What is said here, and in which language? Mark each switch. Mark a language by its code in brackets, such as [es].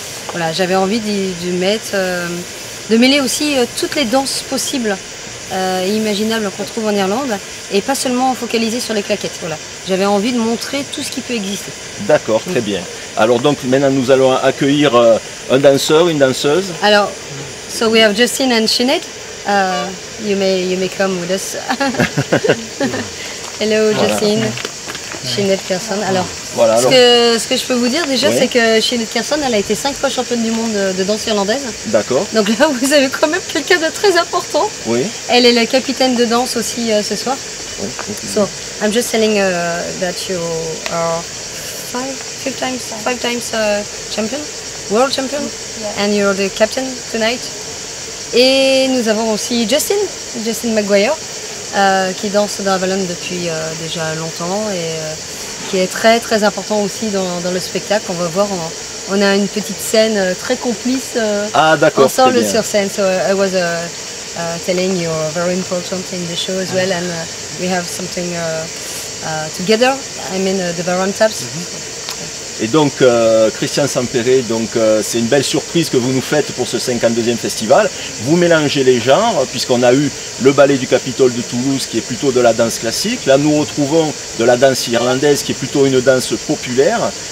[fr] Voilà, j'avais envie de mêler aussi toutes les danses possibles et imaginables qu'on trouve en Irlande et pas seulement focaliser sur les claquettes. Voilà. J'avais envie de montrer tout ce qui peut exister. D'accord, très bien. Alors donc maintenant nous allons accueillir un danseur, une danseuse. Alors, [en] so we have Justin and Sinead. You may come with us. Hello Justin, Sinead Kerson. [fr] Alors, voilà, ce que je peux vous dire déjà, c'est que Sinead Kerson, elle a été 5 fois championne du monde de danse irlandaise. D'accord. Donc là, vous avez quand même quelqu'un de très important. Oui. Elle est la capitaine de danse aussi ce soir. Oui. [en] So, I'm just telling that you are five times champion, world champion, and you're the captain tonight. [fr] Et nous avons aussi Justin McGuire, qui danse dans Avalon depuis déjà longtemps et qui est très important aussi dans le spectacle. On va voir, on a une petite scène très complice ensemble sur scène. [en] So I was telling you're very important in the show as well, and we have something together. I mean the Baron Taps. [fr] Et donc Christian Sampere, c'est une belle surprise que vous nous faites pour ce 52e festival. Vous mélangez les genres, puisqu'on a eu le ballet du Capitole de Toulouse qui est plutôt de la danse classique. Là nous retrouvons de la danse irlandaise qui est plutôt une danse populaire.